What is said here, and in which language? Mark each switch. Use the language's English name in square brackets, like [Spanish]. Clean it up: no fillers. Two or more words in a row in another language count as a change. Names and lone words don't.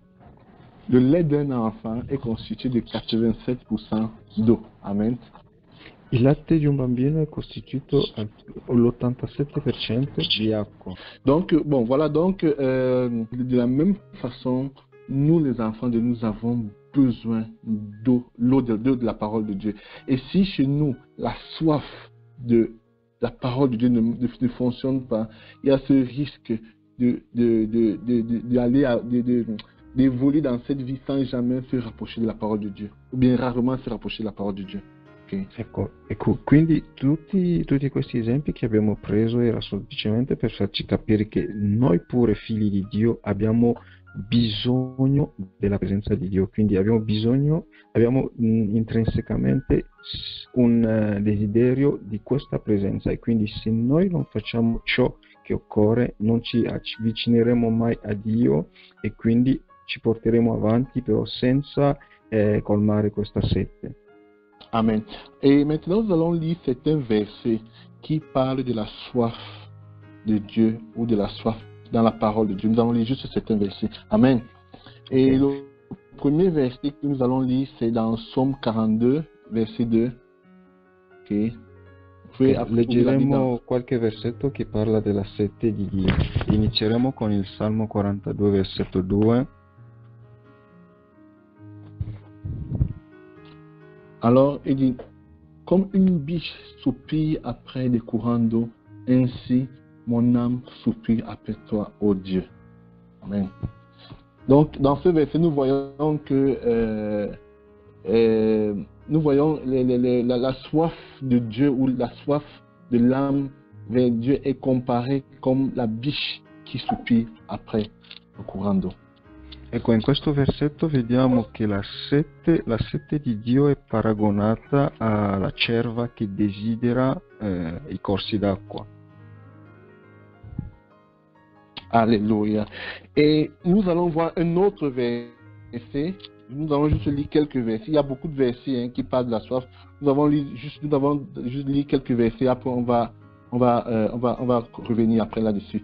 [French] Le lait d'un enfant est constitué de 87% d'eau. Amen. [Italian] Il latte di un bambino è costituito all'87% di acqua. [French] Donc, bon, voilà, donc, de la même façon, nous les enfants de nous avons besoin d'eau, l'eau de la parole de Dieu. Et si chez nous, la soif de la parole de Dieu ne fonctionne pas, il y a ce risque d'évoluer dans cette vie sans jamais se rapprocher de la parole de Dieu, ou bien rarement se rapprocher de la parole de Dieu. Okay. [Italian] Ecco, quindi tutti questi esempi che abbiamo preso era semplicemente per farci capire che noi pure figli di Dio abbiamo bisogno della presenza di Dio, quindi abbiamo intrinsecamente un desiderio di questa presenza e quindi se noi non facciamo ciò che occorre non ci avvicineremo mai a Dio e quindi ci porteremo avanti però senza colmare questa sete. Amen. [French] Et maintenant, nous allons lire certains versets qui parlent de la soif de Dieu ou de la soif dans la parole de Dieu. Nous allons lire juste certains versets. Amen. Et le premier verset que nous allons lire, c'est dans Psaume 42, verset 2. Ok. [Italian] Leggeremo qualche versetto che parla della sete di Dio. Inizieremo con il Salmo 42, versetto 2. [French] Alors, il dit, comme une biche soupire après des courants d'eau, ainsi mon âme soupire après toi, ô Dieu. Amen. Donc, dans ce verset, nous voyons que la soif de Dieu ou la soif de l'âme vers Dieu est comparée comme la biche qui soupire après le courant d'eau. [Italian] Ecco, in questo versetto vediamo che la sete di Dio è paragonata alla cerva che desidera i corsi d'acqua. [French] Alléluia. Et nous allons voir un autre verset. Nous allons juste lire quelques versets. Il y a beaucoup de versets qui parlent de la soif. Nous avons juste lire quelques versets. Après, on va revenir après là-dessus.